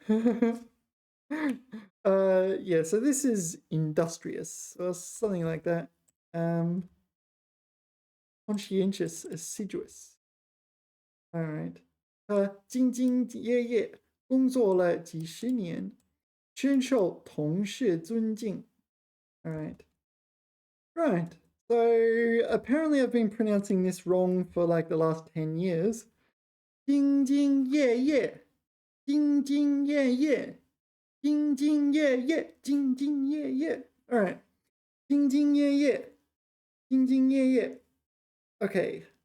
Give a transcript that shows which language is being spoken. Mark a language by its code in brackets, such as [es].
[en] Yeah, so this is industrious or something like that. Conscientious, assiduous. All right. [zh] 兢兢业业工作了几十年，深受同事尊敬. [en] All right. Right. So apparently I've been pronouncing this wrong for like the last 10 years. [zh] 兢兢业业, 兢兢业业, 兢兢业业, 兢兢业业. [en] All right. [zh] 兢兢业业, 兢兢业业. [en] Okay.